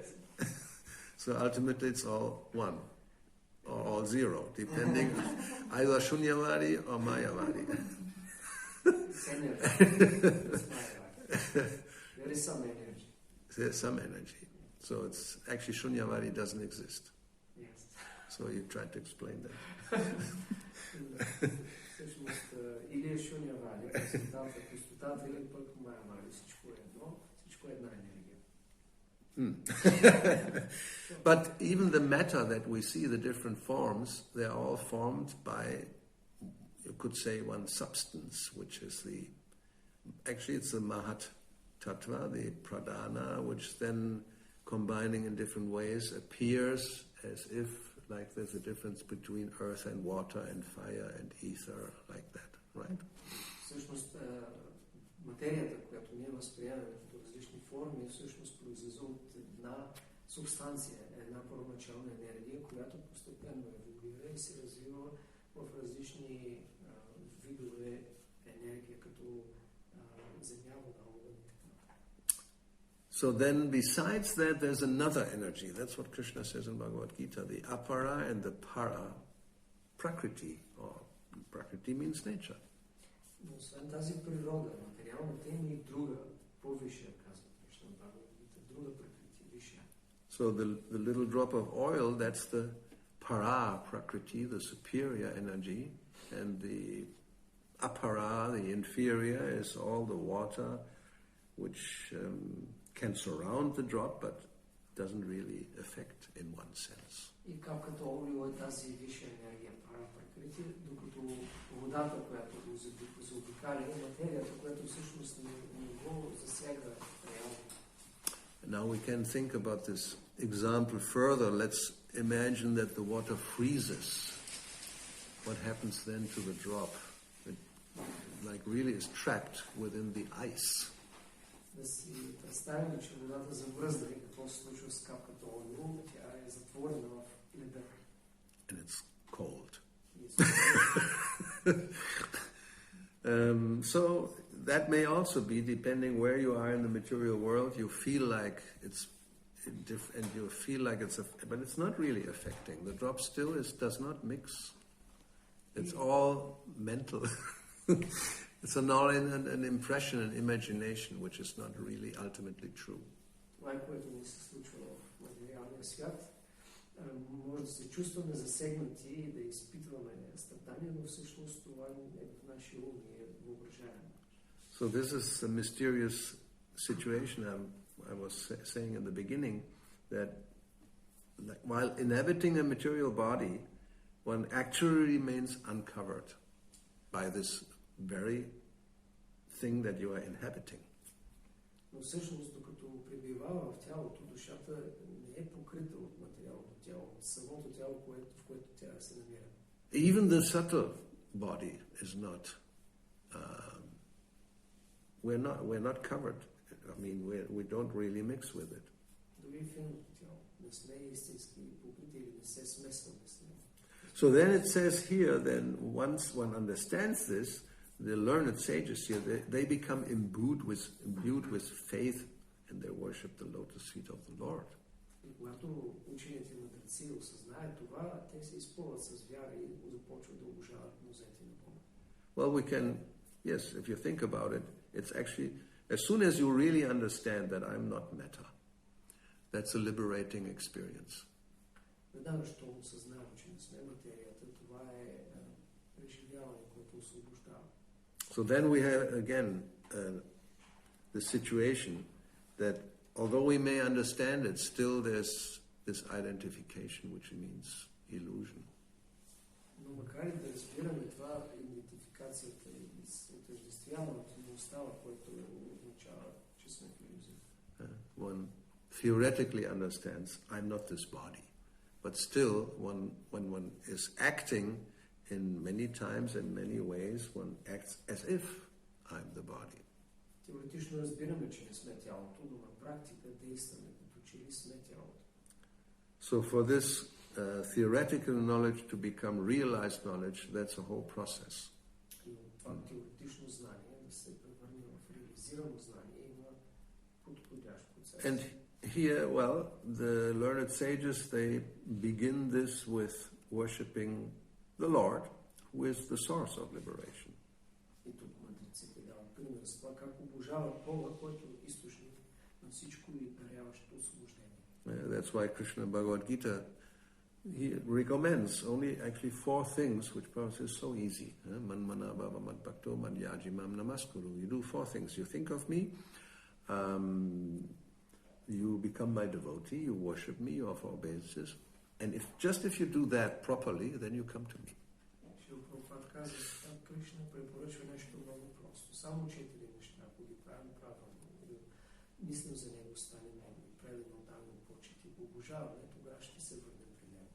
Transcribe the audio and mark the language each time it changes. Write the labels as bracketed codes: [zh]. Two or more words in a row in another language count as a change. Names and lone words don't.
[en] So ultimately it's all 1 or all 0, depending either Shunyavadi or Mayavadi. It's energy. It's Mayavadi. There is some energy. There's some energy. So it's actually Shunyavadi doesn't exist. Yes. So you try to explain that. [bg] Всъщност, или е Шунявади, пустотата, или пък Майявади, всичко е едно, всичко е една енергия. [en] But even the matter that we see, the different forms, they're all formed by, you could say, one substance, which is it's the [sa] महत् तत्त्व, [en] the Pradhana, which then, combining in different ways, appears as if, like there's a difference between earth and water and fire and ether, like that, right? [bg] Всъщност, материята, която ние възприемаме като различни форми, всъщност произлиза от една субстанция, една първоначална енергия, която постепенно еволюира и се развива в различни видове енергия, като земя, вода, огън и така. [en] So then, besides that, there's another energy. That's what Krishna says in Bhagavad Gita, the apara and the para, prakriti, or prakriti means nature. [bg] Но освен тази природа, материалната има и друга, по-висша, казва Кришна в Бхагавад Гита, друга пракрати, висша. [en] So the little drop of oil, that's the [sa] परा प्रकृति, [en] the superior energy, and the apara, the inferior, is all the water which can surround the drop but doesn't really affect in one sense. [bg] И капката олио е тази висша енергия, [sa] परा प्रकृति, [bg] докато водата, която го заобикаля, е материята, която всъщност не го засяга реално. [en] Now we can think about this example further. Let's imagine that the water freezes. What happens then to the drop? It really is trapped within the ice. [bg] Да си представим, че водата замръзна и какво се случва с капката олио, тя е затворена в леда. [en] And it's cold. Yes. So that may also be, depending where you are in the material world, you feel like it's and you feel like but it's not really affecting. The drop still does not mix. It's all mental. It's an impression, an imagination, which is not really ultimately true. [bg] Това е, което ни се случва в материалния свят. Може да се чувстваме засегнати и да изпитваме страдания, но всъщност това е в нашия ум и е въображаемо. [en] So this is a mysterious situation. I was saying in the beginning that while inhabiting a material body, one actually remains uncovered by this very thing that you are inhabiting. [bg] Но всъщност, докато пребивава в тялото, душата не е покрита от материалното тяло, от самото тяло, в което тя се намира. [en] Even the subtle body is not. We're not covered. I mean, we don't really mix with it. [bg] Дори финното тяло не сме истински покрити или не се смесваме с него. [en] So then it says here, then once one understands this, the learned sages here, they become imbued with faith and they worship the lotus feet of the Lord. [bg] И когато учените мъдреци осъзнаят това, те се изпълват с вяра и започват да обожават нозете на Бога. [en] Well, we can, yes, if you think about it, it's actually, as soon as you really understand that I'm not matter, that's a liberating experience. [bg] Веднага, щом осъзнавам, че не сме материята, това е преживяване, което освобождава. [en] So then we have again the situation that although we may understand it, still there's this identification, which means illusion. [bg] Но макар и да разбираме това, идентификацията и отъждествяването не остава, което означава, че сме в илюзия. [en] One theoretically understands, I'm not this body. But still, when one is acting in many times, in many ways, one acts as if I'm the body. [bg] Теоретично разбираме, че не сме тялото, но на практика действаме като че ли сме тялото. [en] So for this theoretical knowledge to become realized knowledge, that's a whole process. [bg] И това теоретично знание да се превърне в реализирано знание има подходящ процес. [en] And here, well, the learned sages, they begin this with worshipping the Lord, who is the source of liberation. [bg] И тук мъдреците дават пример с това как обожават Бога, който е източник на всичко и даряващо освобождение. [en] That's why Krishna Bhagavad Gita, he recommends only actually 4 things, which perhaps is so easy. [sa] मन् मना भव मद् भक्तो मद् याजी मां नमस्कुरु. [en] You do 4 things. You think of me, you become my devotee, you worship me, you offer obeisances, and if you do that properly, then you come to me. [bg] Și Prabhupada каза, че Кришна препоръчва нещо много просто. Само 4 неща, ако ги правим правилно, мислим за него, стане много, правилно отдаваме почет и го обожаваме, тогава ще се върнем при него.